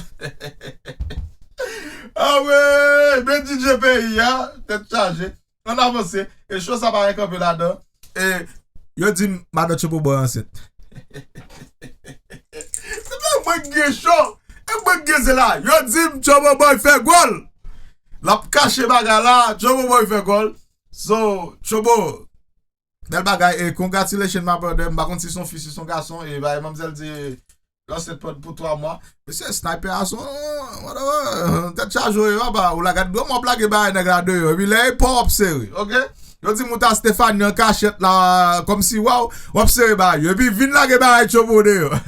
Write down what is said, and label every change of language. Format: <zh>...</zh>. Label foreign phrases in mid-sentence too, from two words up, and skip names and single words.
<ht>Ah wè, men D J peyi, hein, tèt chaje, on avanse, e chò sa pa rekanpe ladan, e yo di, madan Chopo Boy ansent. Se pa mwen gen chò, e mwen gen se la, yo di, Chopo Boy fè gòl. L ap kache bagay la, Chopo Boy fè gòl. So, Chopo, bèl bagay, e</ht> <en>congratulations, my brother.</en> <ht>M pa konn si son fis, si son gason, e ba, mamzèl di, lan sèt pòt pou twa mwa. Mesye, sniper a son, whatever, tèt chaje, wè, ba, ou la gade, mwen blage ba, nèg la de yo, e pi lè, pa obsere, ok? Yo di, mouta Stéphane, yon kachèt la, kòm si, waw, obsere ba, yo, e pi vin lage ba, Chopo de yo.</ht>